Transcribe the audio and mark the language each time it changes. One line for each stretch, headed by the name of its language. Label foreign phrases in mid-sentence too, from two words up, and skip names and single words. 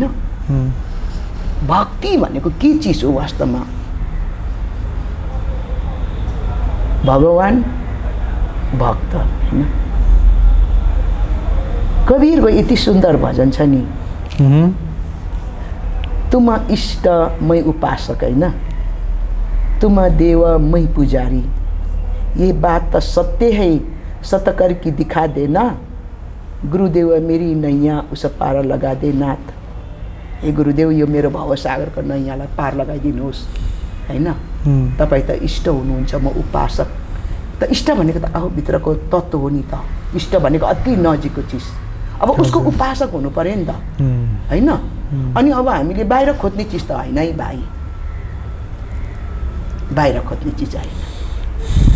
Nepali: भक्ति भनेको के चिज हो वास्तवमा? भगवान भक्त होइन। कबीरको यति सुन्दर भजन छ नि,
Hindi: तुम इष्ट मै उपासक
Nepali: होइन,
Hindi: तुम देव मै पुजारी, ये बात तो सत्य है, सत करके दिखा देना, गुरुदेव मेरी नैया उस पार लगा दे नाथ।
Nepali: ए गुरुदेव यो मेरो भवसागरको नैयालाई पार लगाइदिनुहोस् होइन। तपाईँ त इष्ट हुनुहुन्छ, म उपासक। त इष्ट भनेको त आफूभित्रको तत्त्व हो नि त। इष्ट भनेको अति नजिकको चिज। अब उसको उपासक हुनु पर्यो नि त होइन। अनि अब हामीले बाहिर खोज्ने चिज त होइन है भाइ, बाहिर खोज्ने चिज होइन।